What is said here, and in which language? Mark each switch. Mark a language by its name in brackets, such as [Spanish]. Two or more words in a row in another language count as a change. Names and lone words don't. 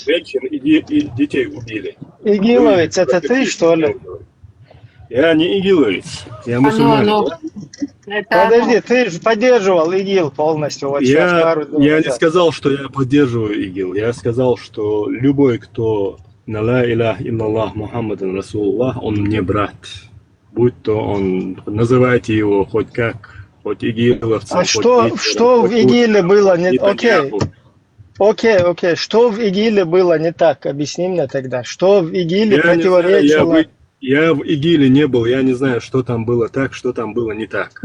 [Russian] женщин и детей убили? Игиловец, Вы это о ты, каких что ли? вещах говорите? Я не игиловец, я мусульманин. Подожди, ты же поддерживал ИГИЛ полностью, вот сейчас пару дней Я не назад. сказал, что я поддерживаю ИГИЛ. Я сказал, что любой, кто на [Arabic] لا إله إلا الله محمدا رسول الله, [Russian] он мне брат. Будь то он, называйте его хоть как, хоть игиловцем, А хоть что Гитлером, в хоть ИГИЛе было не... Нетаньяху. Окей, что в ИГИЛе было не так? Объясни мне тогда. Что в ИГИЛе Я не знаю, противоречило... я в ИГИЛе не был, я не знаю, что там было так, что там было не так.